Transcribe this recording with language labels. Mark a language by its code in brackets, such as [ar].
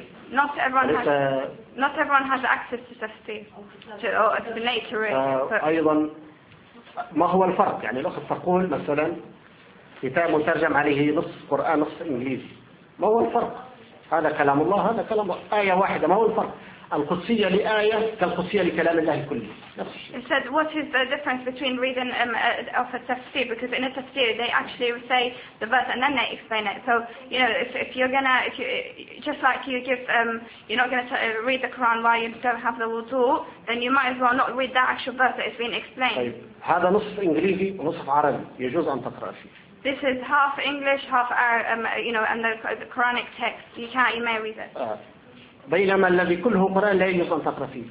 [en] Not everyone has access to tafsir, to explanatory. [ar] أيضا ما هو الفرق يعني لو تقول مثلا كتاب مترجم عليه نص قرآن نص إنجليزي ما هو الفرق هذا كلام الله هذا كلام آية واحدة ما هو الفرق القدسية لآية كالقدسية لكلام الله كله [en] It said what is the difference between reading of a tafsir because in a tafsir they actually say the verse and then they explain it so you know if you just like you give you're not going to read the Quran while you don't have the wudu then you might as well not read that actual verse that is being explained [ar] هذا نصف إنجليزي ونصف عربي يجوز أن تقرأ فيه [en] This is half English, half Arabic, you know, and the Quranic text. You may read it. [ar] بينما الذي كله قرآن لا يجوز أن تقرأ فيه.